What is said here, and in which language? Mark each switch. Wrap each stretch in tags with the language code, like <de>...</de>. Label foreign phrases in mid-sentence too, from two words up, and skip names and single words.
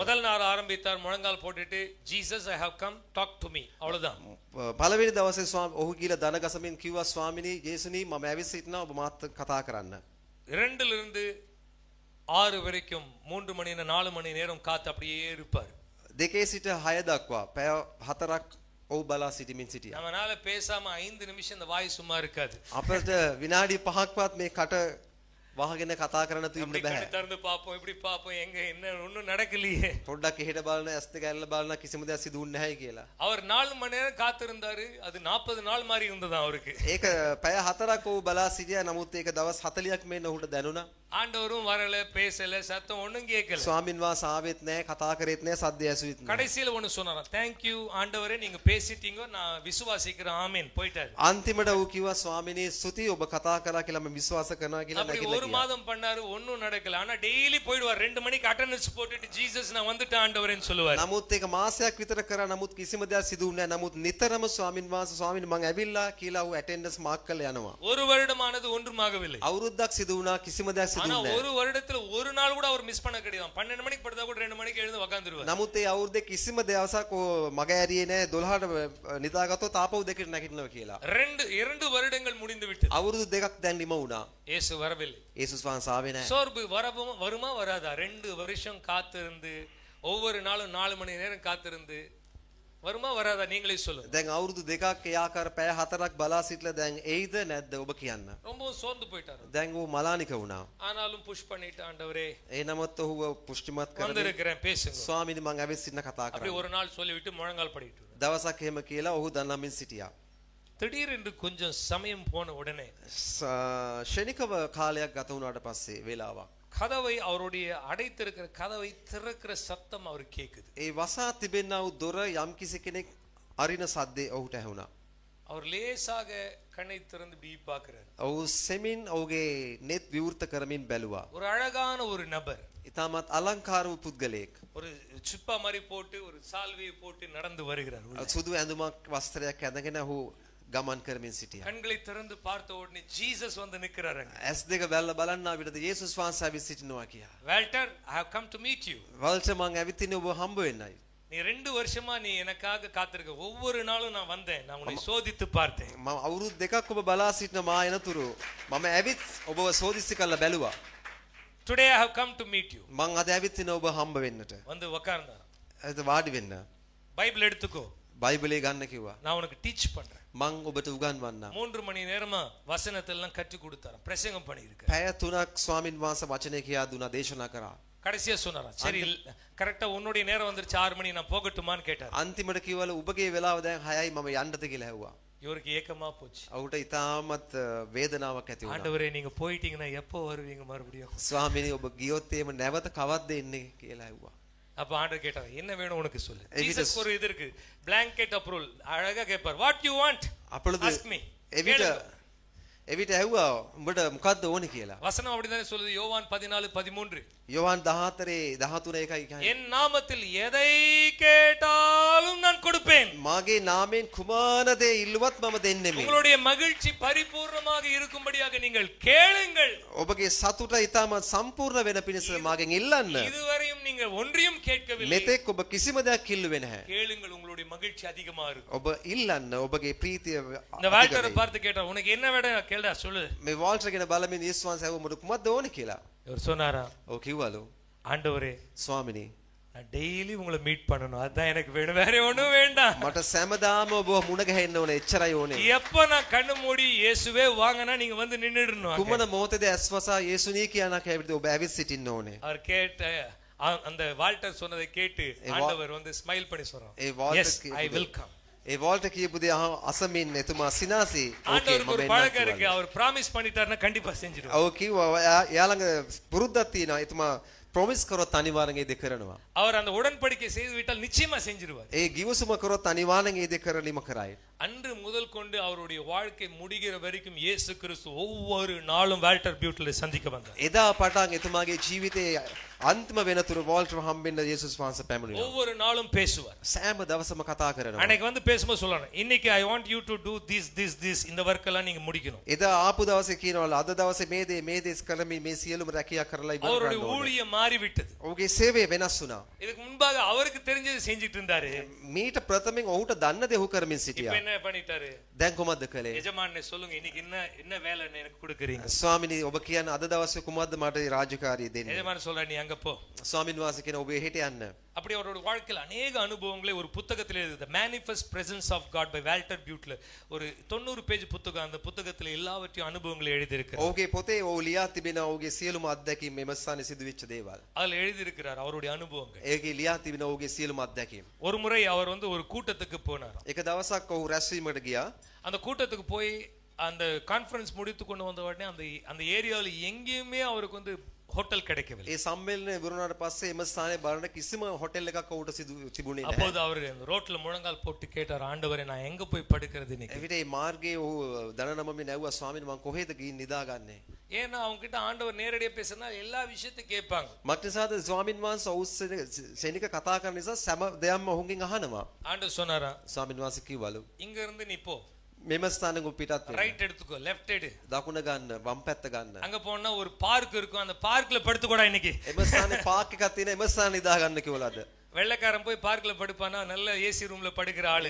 <ta>முதல் நாள் ஆரம்பித்தார் முழங்கால் போட்டுட்டு ஜீசஸ்</ta> <en>I have come talk to me</en> <ta>அவ்வளவுதான்.</ta> <si>පළවෙනි දවසේ ඔහු ගිල දන ගසමින් කිව්වා ස්වාමීනි යේසුනි මම ඇවිත් සිටිනවා ඔබ මාත් කතා කරන්න.</si> <ta>2 லிருந்து 6 வரைக்கும் 3 மணி 4 மணி நேரம் காத்து அப்படியே இருப்பார்.</ta> <si>2 සිට 6 දක්වා පැය 4ක් ඔහු බලා සිටමින් සිටියා.</si> <ta>நம்மனால பேசாம 5 நிமிஷம் இந்த வாய் சும்மா இருக்காது.</ta> <si>අපිට විනාඩි 5ක්වත් මේ කට වහගෙන කතා කරන්න තුින්න බෑ.</si> <ta>திறந்து பாப்போம் இப்படி பாப்போம் எங்க என்ன ஒண்ணும் நடக்கலையே.</ta> <si>පොඩ්ඩක් එහෙට බලන ඇස් දෙක ඇල්ල බලන කිසිම දෙයක් සිදු වුන්නේ නැහැ කියලා.</si> <ta>அவர் 4 மணி நேரம் காத்திருந்தாரு. அது 40 நாள் மாதிரி இருந்தது அவருக்கு.</ta> <si>ඒක පැය 4ක් ඔහු බලා සිටියා. නමුත් ඒක දවස් 40ක් මෙන්න ඔහුට දැනුණා.</si> <ta>ஆண்டவரும் வரல பேசல சத்தம் ஒண்ணும் கேட்கல.</ta> <si>ස්වාමින් වහන්සේ ආවෙත් නැහැ කතා කරෙත් නැහැ සද්ද ඇසුවිත් නැහැ.</si> <ta>கடைசியில ஒன்னு சொன்னாராம்.</ta> <en>thank you</en> <ta>ஆண்டவரே நீங்க பேசிட்டீங்க நான் விசுவாசிக்கிறேன் ஆமென் போயிட்டாரு.</ta> <si>අන්තිමට ඔහු කිව්වා ස්වාමිනේ ස්තුති ඔබ කතා කරා කියලා මම විශ්වාස කරනවා කියලා නැගිලා.</si> <ta>ஒரு மாதம் பண்ணாரு ஒண்ணும் நடக்கல. ஆனா டெய்லி போய்டுவார் 2 மணிக்கு அட்டெண்டன்ஸ் போட்டுட்டு ஜீசஸ் நான் வந்துட்டேன் ஆண்டவரேன்னு சொல்லுவார்.</ta> <si>නමුත් ඒක මාසයක් විතර කරා නමුත් කිසිම දෙයක් සිදු වුණේ නැහැ. නමුත් නිතරම ස්වාමින් වහන්සේ ස්වාමිනේ මම ඇවිල්ලා කියලා ඔහු ඇටෙන්ඩන්ස් මාක් කරලා යනවා.</si> <ta>ஒரு வருடமானது ஒன்றுமாகவில்லை.</ta> <si>අවුරුද්දක් සිදු වුණා කිසිම දෙයක් සිදු</si> <ta>ஆனா</ta> <si>වුණේ</si> <ta>ஒரு வருடத்துல ஒரு நாள் கூட அவர் மிஸ் பண்ண கிடையாது. 12 மணிக்கு படுத்தா கூட 2 மணிக்கு எழுந்து உட்கார்ந்துருவார்.</ta> <si>නමුත් ඒ අවුරුද්දේ කිසිම දවසක් මග ඇරියේ නැහැ 12ට නිදාගත්තොත් ආපහු 2ට නැගිටිනවා කියලා.</si> <ta>2 வருடங்கள் முடிந்து விட்டது.</ta> <si>අවුරුදු දෙකක් දැන් නිම වුණා.</si> <ta>இயேசு வரவில்லை.</ta> <si>යේසුස් වහන්සේ ආවේ නැහැ.</si> <ta>சோர்வு வருமா வராதா? 2 வருஷம் காத்திருந்து ஒவ்வொரு நாளும் 4 மணி நேரம் காத்திருந்து வருமா வராதா நீங்களே சொல்லுங்க.</ta> <si>දැන් අවුරුදු දෙකක් ඒ ආකාර පැය 4ක් බලා සිටලා දැන් එයිද නැද්ද ඔබ කියන්න.</si> <ta>ரொம்ப சோர்ந்து போயிட்டாரு.</ta> <si>දැන් ਉਹ මලානික වුණා.</si> <ta>ஆனாலும் புஷ் பண்ணிட்டு ஆண்டவரே</ta> <si>ඒ නමුත් ඔහුව පුෂ්ටිමත් කරගෙන</si> <ta>வந்திருக்கிறேன் பேசுங்க.</ta> <si>ස්වාමීනි මං ඇවිත් සිටින කතා</si> <ta>அப்படி</ta> <si>කරා.</si> <ta>ஒரு நாள் சொல்லிவிட்டு முழங்கால் படிட்டு</ta> <si>දවසක් එහෙම කියලා ඔහු දන්නමින් සිටියා.</si> <ta>திடீரென்று கொஞ்சம் சமயம் போன உடனே</ta> <si>ශනිකව කාලයක් ගත වුණාට පස්සේ වේලාවක්</si> <ta>கதவை அவருடைய அடைத்திருக்கிற கதவை திறக்கிற சத்தம் அவர் கேக்குது.</ta> <si>ඒ වසා තිබෙනා වූ දොර යම් කිසි කෙනෙක් අරින සද්දේ ඔහුට ඇහුණා.</si> <ta>அவர் லேசாக கண்ணை திறந்து பீ பார்க்கிறார்.</ta> <si>ඔහු සෙමින් ඔහුගේ net විවෘත කරමින් බැලුවා.</si> <ta>ஒரு அழகான ஒரு நபர்.</ta> <si>ඉතාමත් අලංකාර වූ පුද්ගලයෙක්.</si> <ta>ஒரு சுப்பா மாதிரி போட்டு ஒரு சால்வையை போட்டு நடந்து வருகிறார்.</ta> <si>සුදු ඇඳුමක් වස්ත්‍රයක් ඇඳගෙන ඔහු ගමන් කරමින් සිටියා.</si> <ta>கண்களை திறந்து பார்த்த உடனே ஜீசஸ் வந்து நிக்கிறாரு.</ta> <si>ඇස් දෙක බැලලා බලන්නා විතරද යේසුස් වහන්සේ ඇවිත් සිටිනවා කියා.</si> <en>வால்டர் I have come to meet you.</en> <si>වල්ටර් මං ඇවිත් ඉන්නේ ඔබ හම්බ වෙන්නයි.</si> <ta>நீ 2 வருஷமா நீ எனக்காக காத்திருக்க. ஒவ்வொரு நாளும் நான் வந்தேன். நான் உன்னை சோதித்து பார்த்தேன்.</ta> <si>මම අවුරුදු දෙකක් ඔබ බලා සිටින මා එනතුරු මම ඇවිත් ඔබව සෝදිසි කරලා බැලුවා.</si> <en>Today I have come to meet you.</en> <si>මං අද ඇවිත් ඉන්නේ ඔබ හම්බ වෙන්නට.</si> <ta>வந்து உட்கார்ந்தா.</ta> <si>එතන වාඩි වෙන්න.</si> <ta>பைபிள் எடுத்துக்கோ.</ta> <si>බයිබලේ ගන්න කිව්වා.</si> <ta>நான் உனக்கு டீச் பண்றேன்.</ta> <si>මං ඔබට උගන්වන්නම්.</si> <ta>3 மணி நேரமா வசனத்தை எல்லாம் கற்றுக் கொடுத்தாராம். பிரசங்கம் பண்ணியிருக்கார்.</ta> <si>පැය 3ක් ස්වාමින් වහන්සේ වචනේ කියා දුනා දේශනා කරා.</si> <ta>கடைசியா சொன்னாராம். சரி கரெக்ட்டா உன்னுடைய நேரம் வந்துருச்சு 6 மணி நான் போகட்டுமான்னு கேட்டார்.</ta> <si>අන්තිමට කිව්වල ඔබගේ වෙලාව දැන් 6යි මම යන්නද කියලා ඇහුවා.</si> <ta>இவருக்கு ஏக்கமா போச்சு.</ta> <si>ඔහුට ඉතාමත් වේදනාවක් ඇති වුණා.</si> <ta>ஆண்டவரே நீங்க போயிட்டீங்கன்னா எப்போ வருவீங்க மறுபடியும்?</ta> <si>ස්වාමීනි ඔබ ගියොත් එහෙම නැවත කවද්ද එන්නේ කියලා ඇහුවා.</si> <ta>அப்ப ஆண்டவர் கேட்டார் என்ன வேணும் உனக்கு சொல்லு. ஜீசஸ் ஒரு இது இருக்கு</ta> <en>blanket approval</en> <ta>அழகா கேட்பார்</ta> <en>what you want අපලද Ask me.</en> <si>එවිට එවිට ඇහුවා උඹට මොකද්ද ඕනේ කියලා.</si> <ta>வசனம் அப்படிதானே சொல்லுது யோவான் 14:13.</ta> <si>යෝහන් 14:13 කියන්නේ.</si> <ta>என் நாமத்தில் எதை கேட்டாலும் நான் கொடுப்பேன்.</ta> <si>මාගේ නාමයෙන් කුමාන දේ ඉල්ලුවත් මම දෙන්නෙමි.</si> <ta>உங்களுடைய மகிழ்ச்சி பரிபூர்ணமாக இருக்கும்படியாக நீங்கள் கேளுங்கள்.</ta> <si>ඔබගේ සතුට ඊටම සම්පූර්ණ වෙන පිණිස මාගෙන් ඉල්ලන්න.</si> <ta>இதுவரையும் நீங்கள் ஒன்றையும் கேட்கவில்லை.</ta> <si>මෙතෙක් ඔබ කිසිම දෙයක් ඉල්ලුවේ නැහැ.</si> <ta>கேளுங்கள், உங்களுடைய மகிழ்ச்சி அதிகமா இருக்கும்.</ta> <si>ඔබ ඉල්ලන්න ඔබගේ ප්‍රීතිය</si> <ta>இந்த வால்டரை பார்த்து கேட்டார், உனக்கு என்ன வேணும் கேளுடா சொல்லு.</ta> <si>මේ වෝල්ටර් කියන බලමින් යේසුස් වහන්සේ ඇහුවා මොකද කුමක්ද ඕනේ කියලා.</si> <ta>இவர் சொன்னாரா,</ta> <si>ඔව් කිව්වලු.</si> <ta>ஆண்டவரே</ta> <si>ස්වාමිනී</si> <ta>நான் டெய்லி உங்களை மீட் பண்ணணும், அதான் எனக்கு வேணும், வேற ஒண்ணும் வேண்டாம்.</ta> <si>මට සෑමදාම ඔබ මුණ ගැහෙන්න ඕනේ, එච්චරයි ඕනේ.</si> <ta>எப்ப நான் கண்ணு மூடி இயேசுவே வாங்கனா நீங்க வந்து நின்னுடணும்.</ta> <si>කුමන මොහොතේද ඇස්වසා යේසුනී කියනක ඇවිත් ඔබ ඇවිත් සිටින්න ඕනේ.</si> <ta>அவர் கேட்ட அந்த வால்டர் சொன்னதை கேட்டு ஆண்டவர் வந்து ஸ்மைல் பண்ணி சொல்றார்,</ta> <si>ඒ වෝල්ටර්</si> <en>yes I will come.</en> <si>ඒ වෝල්ටර් කියපු දේ අසමින් එතුමා සිනාසි ඕකේ</si> <ta>ஆண்டவருக்கு</ta> <si>මම</si> <ta>ஒரு</ta> <si>එන්නම්</si> <ta>பழக்கம் இருக்கு,</ta> <si>කිව්වා.</si> <ta>அவர் பிராமிஸ் பண்ணிட்டாருன்னா கண்டிப்பா செஞ்சிடுவார்.</ta> <si>ඔව් කිව්වා එයා ළඟ පුරුද්දක් තියෙනවා, එතුමා ප්‍රොමිස් කරොත් අනිවාර්යෙන් ඒ දේ කරනවා.</si> <ta>அவர் அந்த உடன்படிக்கை செய்து விட்டால் நிச்சயமா செஞ்சிடுவார்.</ta> <si>ඒ ගිවිසුම කරොත් අනිවාර්යෙන් ඒ දේ කරලිම කරයි.</si> <ta>அன்று முதல் கொண்டு அவருடைய வாழ்க்கை முடிகிற வரைக்கும் இயேசு கிறிஸ்து ஒவ்வொரு நாளும் வால்டர் பியூட்டில சந்திக்க வந்தார்.</ta> <si>එදා පටන් එතුමාගේ ජීවිතයේ අන්තිම වෙනතුරු වෝල්ටර් හම්බෙන්න යේසුස් වහන්සේ පැමිණියා.</si> <ta>ஒவ்வொரு நாளும் பேசுவார்.</ta> <si>සෑම දවසම කතා කරනවා.</si> <ta>அன்னைக்கு வந்து பேசும்போது சொல்லணும், இன்னைக்கு</ta> <en>I want you to do this</en> <ta>இந்த வர்க் எல்லாம் நீங்க முடிக்கணும்.</ta> <si>එදා ආපු දවසේ කියනවලු අද දවසේ මේ දේ කරමින් මේ සියලුම රැකියා කරලා ඉවර</si> <ta>அவருடைய</ta> <si>කරන්න ඕනේ.</si> <ta>ஊழியம் மாறிவிட்டது.</ta> <si>ඔහුගේ சேவை වෙනස් වුණා.</si> <ta>இதுக்கு முன்பாக அவருக்கு தெரிஞ்சதை செஞ்சிட்டு இருந்தாரு.</ta> <si>මීට ප්‍රථමයෙන් ඔහුට දන්න දේ ඔහු කරමින්</si> <ta>இப்ப</ta> <si>සිටියා.</si> <ta>என்ன பண்ணிட்டாரு?</ta> <si>දැන් කොහොමද කළේ?</si> <ta>எஜமானே சொல்லுங்க, இன்னைக்கு என்ன வேலை எனக்கு கொடுக்குறீங்க?</ta> <si>ස්වාමිනී ඔබ කියන්නේ අද දවසේ කුමක්ද මට රාජකාරිය දෙන්නේ?</si> <ta>எஜமான் சொல்ற, நீ அங்க போ.</ta> <si>ස්වාමින් වහන්සේ කියන ඔබ එහෙට යන්න.</si> <ta>அப்படி அவரோட வாழ்க்கையில் அநேக அனுபவங்களை ஒரு புத்தகத்தில் எழுதுது, மேனிஃபெஸ்ட் பிரசன்ஸ் ஆஃப் காட் பை வால்டர் பியூட்ல. ஒரு 90 பேஜ் புத்தகம். அந்த புத்தகத்தில் எல்லாவற்றையும் அனுபவங்களை எழுதியிருக்கிறார்.</ta> <si>ඔහුගේ පොතේ ඔහු ලියා තිබෙනවා ඔහුගේ සියලුම අත්දැකීම් මෙම ස්ථානයේ සිදුවෙච්ච දේවල්.</si> <ta>அதில் எழுதியிருக்கிறார் அவருடைய அனுபவங்கள்.</ta> <si>ඒකේ ලියා තිබෙනවා ඔහුගේ සියලුම අත්දැකීම්.</si> <ta>ஒரு முறை அவர் வந்து ஒரு கூட்டத்துக்கு போனார்.</ta> <si>එක දවසක් ඔහු රැස්වීමකට ගියා.</si> <ta>அந்த கூட்டத்துக்கு போய் அந்த கான்ஃபரன்ஸ் முடித்து கொண்டு வந்த உடனே அந்த ஏரியாவில் எங்கேயுமே அவருக்கு வந்து ஹோட்டல் கிடைக்கவில்லை.</ta> <si>ඒ සම්මේලනය ඉවරුණාට පස්සේ එම ස්ථානයේ බලන කිසිම හොටෙල් එකක් ඔහුට තිබුණේ නැහැ.</si> <ta>அப்போது அவர் அந்த ரோட்ல முழங்கால் போட்டு கேட்டார், ஆண்டவரே நான் எங்க போய் படுக்கிறது இன்னைக்கு?</ta> <si>එවිට මේ මාර්ගයේ ඔහු දන නමමින් ඇහුවා, ස්වාමීනි මම කොහෙද ගිහින් නිදාගන්නේ?</si> <ta>ஏன்னா அவங்க கிட்ட ஆண்டவர் நேரடியா பேசினா எல்லா விஷயத்தையும் கேட்பாங்க.</ta> <si>මක්නිසාද ස්වාමීන් වහන්සේ ඔහු සෙනික කතා කරන නිසා සෑම දෙයක්ම ඔහුගෙන් අහනවා.</si> <ta>ஆண்டவர் சொன்னாரா,</ta> <si>ස්වාමීන් වහන්සේ කිව්වලු</si> <ta>இங்க இருந்து நீ போ,</ta> <si>මෙම ස්ථානෙක පිටත් වෙන්න.</si> <ta>ரைட் எடுத்துக்கோ, லெஃப்ட் எடு.</ta> <si>දකුණ ගන්න, වම් පැත්ත ගන්න.</si> <ta>அங்க போனா ஒரு பார்க் இருக்கும், அந்த பார்க்ல படுத்துக்கோடா இன்னைக்கு.</ta> <si>එම ස්ථානේ පාක් එකක් තියෙන, එම ස්ථානේ නිදා ගන්න කිව්වලද?</si> <ta>வெள்ளைக்காரன் போய் பார்க்ல படுப்பானா, நல்ல</ta> <en>AC room</en> <ta>படுக்கிற ஆளு.</ta>